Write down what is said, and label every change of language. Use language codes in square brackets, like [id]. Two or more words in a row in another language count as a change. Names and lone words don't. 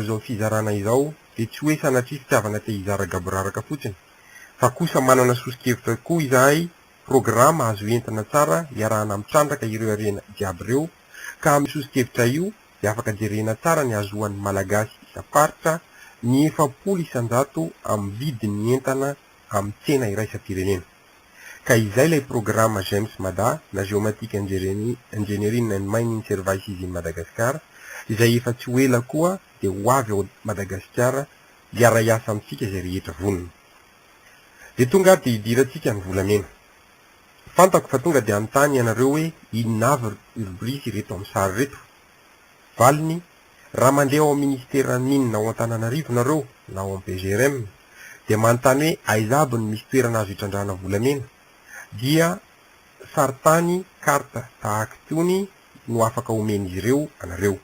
[mg] izao fizarana izao, dia tsy hoe sanatria fitiavana te hizara gaboraraka fotsiny, fa kosa manana sosikevitra koa izahay programa azo entana tsara iarahana mitrandraka ireo arena jiaby ireo, ka amin'ny sosikevitra io dia afaka jerena tsara ny azohan'ny malagasy isa-faritra ny 700 amin'ny vidin'ny entana amin'ny tsena iraisam-pirenena. Ka izay ilay programa James Mada na géomatique engineering and mining services in Madagascar, izay efa tsy ho ela koa dia ho avy ao Madagasikara hiara-iasa amintsika izay rehetra vonona. Dia tonga dia hidirantsika ny volamena. Fantako fa tonga dia anontany ianareo hoe inona avy rubrique reto amin'ny sary reto. Valiny, raha mandeha ao ministera mine na ao Antananarivo nareo na ao PGRM, dia manontany hoe aiza aby ny misy toerana azo hitrandrahana volamena, dia saritany karta tahaka itony no afaka omen'izy ireo anareo.